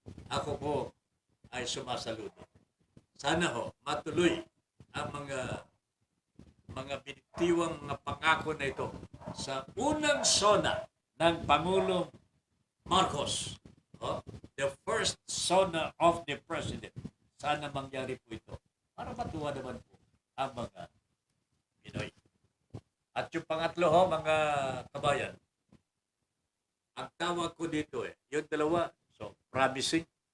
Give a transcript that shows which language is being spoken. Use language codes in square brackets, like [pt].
[tl] Ako po ay sumasaludo. Sana matuloy ang mga binitiwang mga pangako na ito sa unang sona ng Pangulong Marcos. [en] The first sona of the President. [tl] Sana mangyari po ito para matuwa naman po ang mga Pinoy. At yung pangatlo mga kabayan, ang tawag ko dito yung dalawa, [en] so promising.